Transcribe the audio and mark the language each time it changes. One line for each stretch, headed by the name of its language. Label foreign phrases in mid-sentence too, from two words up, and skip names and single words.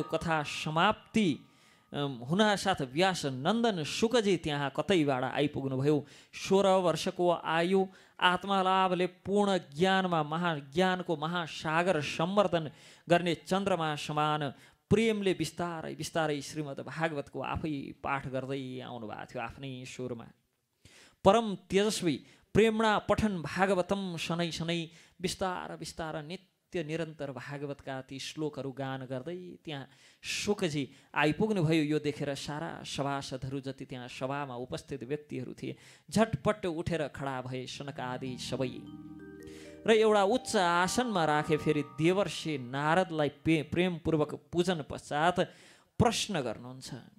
Nepali: कथा समाप्ति हुनासाथ व्यास नन्दन शुकजी त्यहाँ कतैबाट आइपुग्नुभयो। 16 वर्षको आयु, आत्मलाभले पूर्ण ज्ञानमा महाज्ञानको महासागर सम्वर्धन गर्ने चन्द्रमा समान प्रेमले बिस्तारै बिस्तारै श्रीमद् भागवतको आफै पाठ गर्दै आउनु भएको थियो आफ्नै स्वरमा। परम तेजस्वी
Sanskrit: प्रेमणा पठन भागवतम, शनै शनै
Nepali: बिस्तार बिस्तार नित्य निरन्तर भागवतका ती श्लोकहरू गान गर्दै त्यहाँ शुकजी आइपुग्नुभयो। यो देखेर सारा सभासदहरू जति त्यहाँ सभामा उपस्थित व्यक्तिहरू थिए झटपट उठेर खडा भए सनक आदि सबै, र एउटा उच्च आसनमा राखे फेरि देवर्षि नारदलाई प्रेमपूर्वक पूजन पश्चात प्रश्न गर्नुहुन्छ।